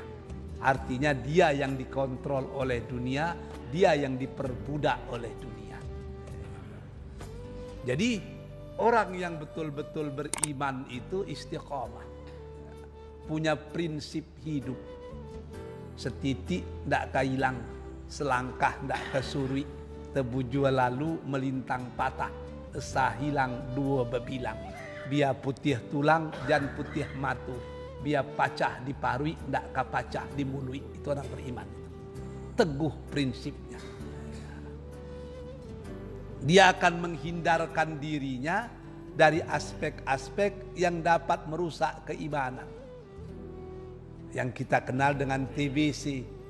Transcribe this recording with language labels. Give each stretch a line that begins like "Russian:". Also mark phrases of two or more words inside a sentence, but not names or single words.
Indonesian: Artinya dia yang dikontrol oleh dunia, dia yang diperbudak oleh dunia. Jadi orang yang betul-betul beriman itu istiqomah. Punya prinsip hidup.
Minangkabau: Setitik ndak hilang, selangkah ndak kesurui, tebujua lalu melintang patah, esa hilang dua bebilang. Biar putih tulang dan putih matu, biar pacah diparui ndak kapacah dimului.
Indonesian: Itu orang beriman. Teguh prinsipnya. Dia akan menghindarkan dirinya dari aspek-aspek yang dapat merusak keimanan. Yang kita kenal dengan TBC.